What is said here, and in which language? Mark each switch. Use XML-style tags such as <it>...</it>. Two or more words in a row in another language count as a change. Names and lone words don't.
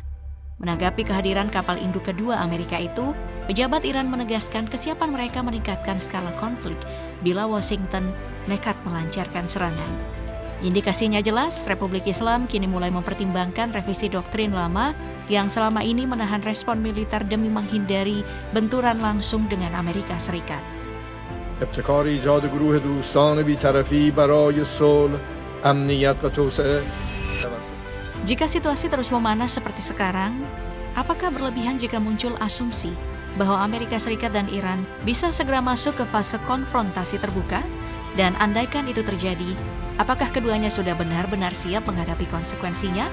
<id>Menanggapi kehadiran kapal induk kedua Amerika itu, pejabat Iran menegaskan kesiapan mereka meningkatkan skala konflik bila Washington nekat melancarkan serangan. Indikasinya jelas, Republik Islam kini mulai mempertimbangkan revisi doktrin lama yang selama ini menahan respon militer demi menghindari benturan langsung dengan Amerika Serikat.</id> <fa>ابتکار ایجاد گروه دوستان بی‌طرفی برای صلح، امنیت و توسعه.</fa> <id>Jika situasi terus memanas seperti sekarang, apakah berlebihan jika muncul asumsi bahwa Amerika Serikat dan Iran bisa segera masuk ke fase konfrontasi terbuka? Dan andaikan itu terjadi, apakah keduanya sudah benar-benar siap menghadapi konsekuensinya?</id>